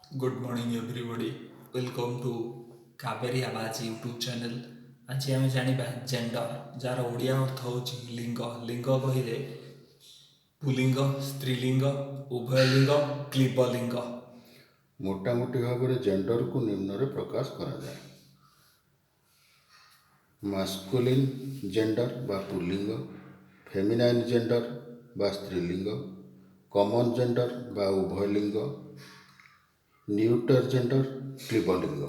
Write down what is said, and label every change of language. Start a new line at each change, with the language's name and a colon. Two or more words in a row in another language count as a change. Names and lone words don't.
English: Good morning everybody. Welcome to Kaveri Avaj YouTube channel.
Odia: ଆଜି ଆମେ ଜାଣିବା ଜେଣ୍ଡର ଯାହାର ଓଡ଼ିଆ ଅର୍ଥ ହେଉଛି ଲିଙ୍ଗ। ଲିଙ୍ଗ କହିଲେ ପୁଲିଙ୍ଗ, ସ୍ତ୍ରୀଲିଙ୍ଗ, ଉଭୟଲିଙ୍ଗ, କ୍ଳୀବଲିଙ୍ଗ। ମୋଟାମୋଟି ଭାବରେ ଜେଣ୍ଡରକୁ ନିମ୍ନରେ ପ୍ରକାଶ କରାଯାଏ।
English: masculine gender
Odia: ବା ପୁଲ୍ଲିଙ୍ଗ,
English: feminine gender
Odia: ବା ସ୍ତ୍ରୀଲିଙ୍ଗ,
English: common gender
Odia: ବା ଉଭୟଲିଙ୍ଗ,
English: neuter gender
Odia: କ୍ଳୀବଲିଙ୍ଗ।